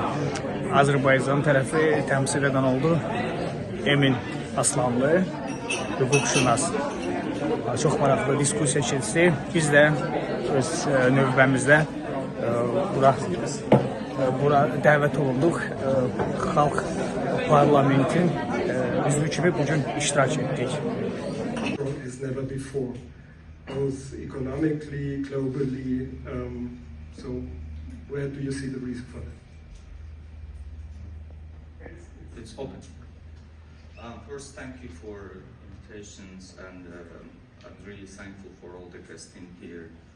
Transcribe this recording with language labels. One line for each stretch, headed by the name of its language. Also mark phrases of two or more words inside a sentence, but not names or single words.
Azerbaijani: Azərbaycan tərəfi təmsil edən oldu Emin Aslanlı, hüquqşünas. Çox maraqlı diskusiya keçdi. Biz də öz növbəmizdə bura dəvət olunduq. Xalq parlamentin üzvü kimi bugün iştirak etdik.
English: Both economically, globally, so where do you see the reason for that? It's open. First, thank you for invitations, and I'm really thankful for all the guests in here.